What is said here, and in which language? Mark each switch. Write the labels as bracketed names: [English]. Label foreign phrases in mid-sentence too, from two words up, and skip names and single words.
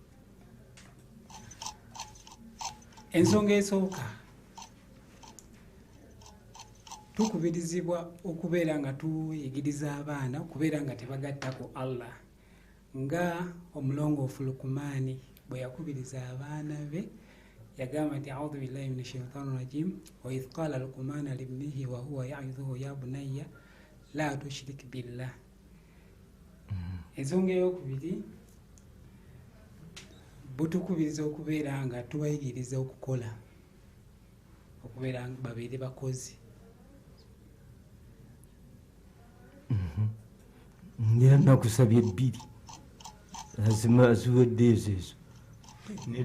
[Ganda] Ensonga esooka tukubirizibwa okubeera nga tuyigiriza abaana okubeera nga tebagattako Allah nga omulongoofu Lukumaani bwe yakubiriza abaana be yagamba nti [Arabic] أعوذ بالله من الشيطان الرجيم وإذ قال لقمان لابنه وهو يعظه يا بني لا تشرك بالله. [Ganda] Ensonga ey'okubiri butukubiriza okubeera nga tubayigiriza okukola okubeera nga babeere bakozi. Ndera nakusabye ebbiri lazima ziwedde ezo.